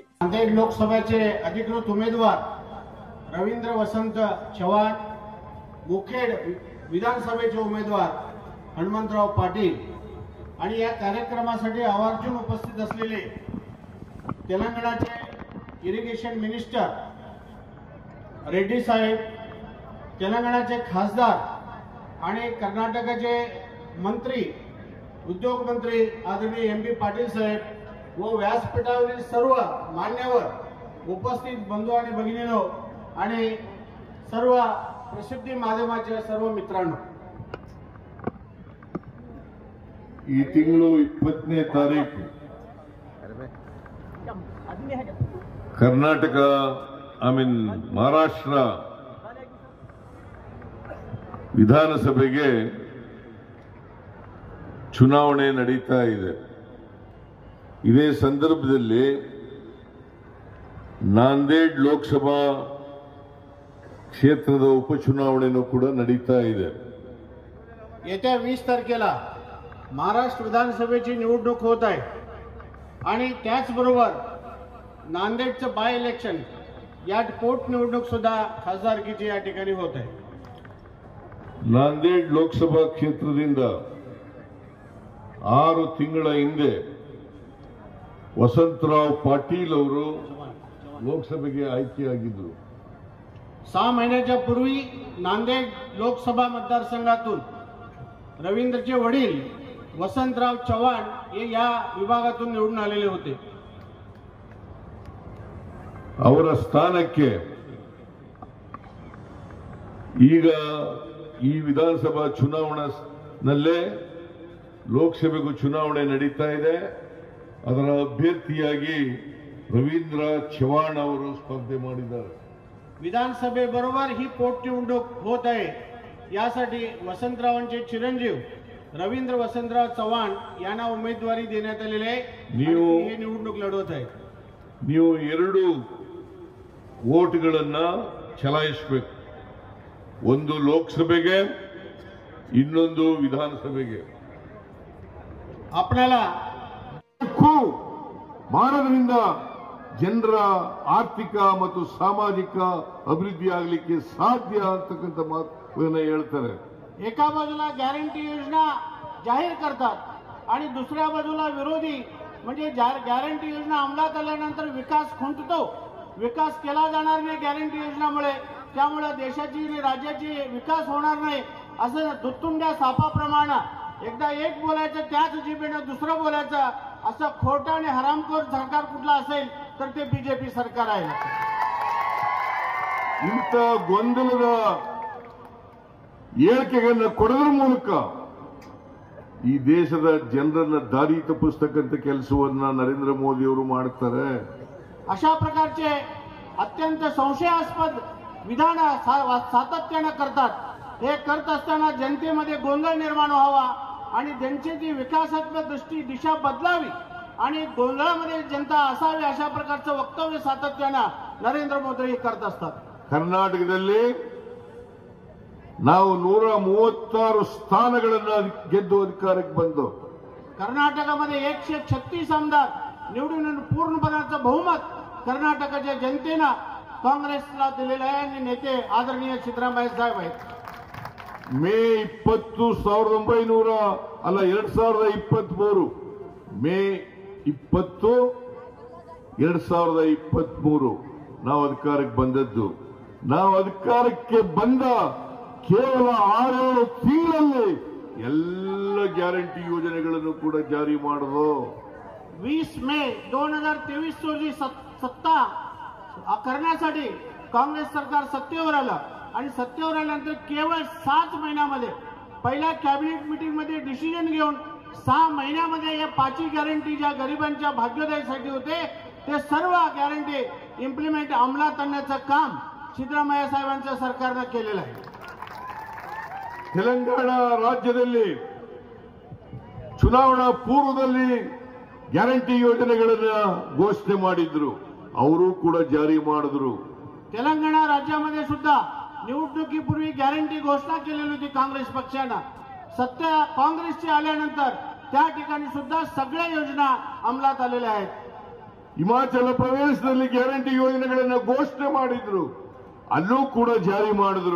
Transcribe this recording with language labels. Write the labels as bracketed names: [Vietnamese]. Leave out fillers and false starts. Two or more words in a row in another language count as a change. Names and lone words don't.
[Marathi] नांदेड लोकसभेचे अधिकृत उमेदवार रवींद्र वसंत चव्हाण, मुखेड विधानसभेचे उमेदवार हनुमंतराव पाटील आणि या कार्यक्रमासाठी आवर्जून उपस्थित असलेले तेलंगणाचे [English] irrigation minister [Marathi] रेड्डी साहेब, तेलंगणाचे खासदार आणि कर्नाटकाचे मंत्री उद्योग मंत्री आदरणीय एम.बी. पाटील साहेब व व्यासपीठावरील सर्व मान्यवर, उपस्थित बंधू आणि भगिनींनो आणि सर्व प्रसिद्धी माध्यमाच्या सर्व मित्रांनो, [Kannada] ಈ ತಿಂಗಳು 20ನೇ ತಾರೀಕು ಕರ್ನಾಟಕ ಮಹಾರಾಷ್ಟ್ರ ವಿಧಾನಸಭೆಗೆ ಚುನಾವಣೆ ನಡೀತಾ ಇದೆ। ಇದೇ ಸಂದರ್ಭದಲ್ಲಿ ನಾಂದೇಡ್ ಲೋಕಸಭಾ ಕ್ಷೇತ್ರದ ಉಪಚುನಾವಣೆನೂ ಕೂಡ ನಡೀತಾ ಇದೆ। [Marathi] येत्या 20 तारखेला महाराष्ट्र विधानसभेची निवडणूक होत आहे आणि त्याचबरोबर नांदेडचं [English] by election [Marathi] या पोटनिवडणूक सुद्धा खासदारकीची या ठिकाणी होत आहे। [Kannada] ನಾಂದೇಡ್ ಲೋಕಸಭಾ ಕ್ಷೇತ್ರದಿಂದ 6 ತಿಂಗಳ ಹಿಂದೆ ವಸಂತರಾವ್ ಪಾಟೀಲ್ ಅವರು ಲೋಕಸಭೆಗೆ ಆಯ್ಕೆಯಾಗಿದ್ದರು। [Marathi] 6 महिन्याच्या पूर्वी नांदेड लोकसभा मतदारसंघातून रवींद्रचे वडील वसंतराव चव्हाण हे या विभागातून निवडून आलेले होते. [Kannada] ಅವರ ಸ್ಥಾನಕ್ಕೆ ಈಗ ಈ ವಿಧಾನಸಭಾ ಚುನಾವಣೆಯಲ್ಲೇ ಲೋಕಸಭೆಗೂ ಚುನಾವಣೆ ನಡೀತಾ ಇದೆ. ಅದರ ಅಭ್ಯರ್ಥಿಯಾಗಿ रवींद्र चव्हाण ಅವರು स्पर्धे ಮಾಡಿದ್ದಾರೆ. [Marathi] विधानसभेबरोबर ही पोटनिवडणूक होत आहे. यासाठी वसंतरावांचे चिरंजीव रवींद्र वसंतराव चव्हाण यांना उमेदवारी देण्यात आलेली आहे. हे निवडणूक लढवत आहे. [Kannada] ನೀವು ಎರಡು ವೋಟ್ಗಳನ್ನ ಚಲಾಯಿಸಬೇಕು. ಒಂದು ಲೋಕಸಭೆಗೆ, ಇನ್ನೊಂದು ವಿಧಾನಸಭೆಗೆ. [Marathi] आपल्याला [Kannada] ಮಾಡೋದ್ರಿಂದ ಜನರ ಆರ್ಥಿಕ ಮತ್ತು ಸಾಮಾಜಿಕ ಅಭಿವೃದ್ಧಿ ಆಗಲಿಕ್ಕೆ ಸಾಧ್ಯ ಅಂತಕ್ಕಂಥ ಮಾತನ್ನ ಹೇಳ್ತಾರೆ. [Marathi] एका बाजूला गॅरंटी योजना जाहीर करतात आणि दुसऱ्या बाजूला विरोधी म्हणजे गॅरंटी योजना अंमलात आल्यानंतर विकास खुंटतो. विकास केला जाणार नाही गॅरंटी योजनामुळे, त्यामुळे देशाची आणि राज्याची विकास होणार नाही असं दुत्तुंड्या सापाप्रमाणे एकदा एक बोलायचं त्याच जिभेनं दुसरं बोलायचं असं खोटं आणि हरामखोर सरकार कुठलं असेल तर ते बीजेपी सरकार आहे. [Kannada] ಇಂಥ ಗೊಂದಲದ ಹೇಳಿಕೆಗಳನ್ನು ಕೊಡೋದ್ರ ಮೂಲಕ ಈ ದೇಶದ ಜನರನ್ನ ದಾರಿ ತಪ್ಪಿಸ್ತಕ್ಕಂಥ ಕೆಲಸವನ್ನ ನರೇಂದ್ರ ಮೋದಿ ಅವರು ಮಾಡ್ತಾರೆ. [Marathi] अशा प्रकारचे अत्यंत संशयास्पद विधान सातत्याने करतात. हे करत असताना जनतेमध्ये गोंधळ निर्माण व्हावा आणि त्यांची जी विकासात्मक दिशा बदलावी आणि गोंधळामध्ये जनता असावी अशा प्रकारचं वक्तव्य सातत्याने नरेंद्र मोदी करत असतात. [Kannada] ಕರ್ನಾಟಕದಲ್ಲಿ ನಾವು 136 ಸ್ಥಾನಗಳನ್ನು ಗೆದ್ದು ಅಧಿಕಾರಕ್ಕೆ ಬಂದು [Marathi] कर्नाटकामध्ये 136 आमदार निवडून पूर्णपणाचं बहुमत कर्नाटकाच्या जनतेनं काँग्रेसला दिलेलं आहे आणि नेते आदरणीय सिद्धरामय्या साहेब आहेत. [Kannada] ಮೇ 2023 ಮೇ 20 2023 ನಾವು ಅಧಿಕಾರಕ್ಕೆ ಬಂದದ್ದು. ನಾವು ಅಧಿಕಾರಕ್ಕೆ ಬಂದ ಕೇವಲ 6 ತಿಂಗಳಲ್ಲಿ ಎಲ್ಲ ಗ್ಯಾರಂಟಿ ಯೋಜನೆಗಳನ್ನು ಕೂಡ ಜಾರಿ ಮಾಡಿದ್ರು. [Marathi] 20 मे 2023 रोजी सत्ता करण्यासाठी काँग्रेस सरकार सत्तेवर आलं आणि सत्तेवर आल्यानंतर केवळ 7 महिन्यामध्ये पहिल्या [English] cabinet meeting [Marathi] मध्ये डिसिजन घेऊन 6 महिन्यामध्ये या 5 गॅरंटी ज्या गरिबांच्या भाग्योदयासाठी होते ते सर्व [English] guarantee implement [Marathi] अंमलात आणण्याचं काम सिद्धरामय्या साहेबांच्या सरकारनं केलेलं आहे. [Kannada] ತೆಲಂಗಾಣ ರಾಜ್ಯದಲ್ಲಿ ಚುನಾವಣಾ ಪೂರ್ವದಲ್ಲಿ ಗ್ಯಾರಂಟಿ ಯೋಜನೆಗಳನ್ನ ಘೋಷಣೆ ಮಾಡಿದ್ರು, ಅವರು ಕೂಡ ಜಾರಿ ಮಾಡಿದ್ರು. [Marathi] तेलंगणा राज्यामध्ये सुद्धा निवडणुकीपूर्वी गॅरंटी घोषणा केलेली होती काँग्रेस पक्षानं. सत्ता काँग्रेसची आल्यानंतर त्या ठिकाणी सुद्धा सगळ्या योजना अंमलात आलेल्या आहेत. [Kannada] ಹಿಮಾಚಲ ಪ್ರದೇಶದಲ್ಲಿ ಗ್ಯಾರಂಟಿ ಯೋಜನೆಗಳನ್ನ ಘೋಷಣೆ ಮಾಡಿದ್ರು, ಅಲ್ಲೂ ಕೂಡ ಜಾರಿ ಮಾಡಿದ್ರು.